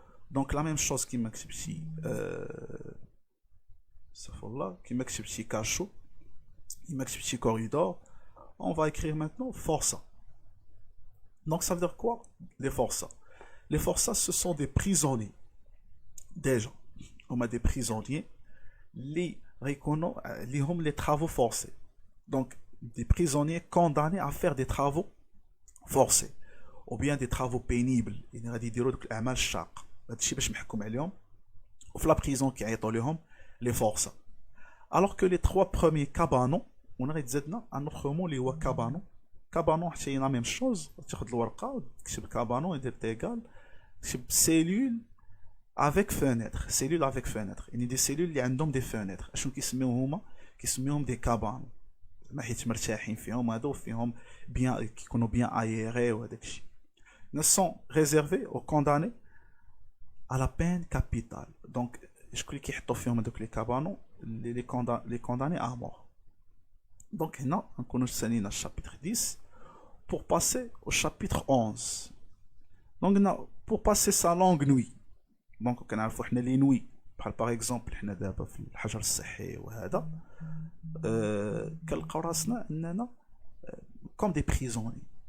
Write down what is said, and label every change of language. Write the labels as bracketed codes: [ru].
[fr] Donc la même chose [ar] كيما كتبتي استغفر الله كيما كتبتي كاشو كيما كتبتي corridor. [fr] On va écrire maintenant forçats. Donc ça veut dire quoi les forçats? Les forçats ce sont des prisonniers. Déjà on a des prisonniers les travaux forcés. Donc des prisonniers condamnés à faire des travaux forcés ou bien des travaux pénibles. [ar] يعني غادي يديروا دوك الاعمال الشاقه. هادشي باش محكوم عليهم وفي لا بريزون كيعيطوا لهم les forçats. [fr] Alors que les 3 premiers cabanons on [ar] غادي تزادنا [fr] un autre mot اللي هو cabanon. cabanon حتى هي la même chose. [ar] تاخذ الورقه وتكتب cabanon يدير تيغال تكتب [fr] cellule avec fenêtre. Cellules avec fenêtre. Il y a des cellules qui ont des fenêtres. [ar] شنو كيسميوهم هما؟ كيسميوهم [fr] des cabanes. [ar] ما حيت مرتاحين فيهم هادو فيهم bien كيكونوا bien aérés وهداك الشيء. [fr] Ils sont réservés aux condamnés à la peine capitale. [ar] Donc شكون اللي كيحطوا فيهم هذوك لي كابانو [fr] les condamnés à mort. [ar] Donc هنا نكونوا سالينا chapitre 10 pour passer au chapitre 11. [fr] Donc pour passer sa longue nuit. [ar] دونك كنعرفوا حنا لي نوي بحال باغ اكزومبل حنا دابا في الحجر الصحي وهذا كنلقاو راسنا اننا كوم دي بريزوني.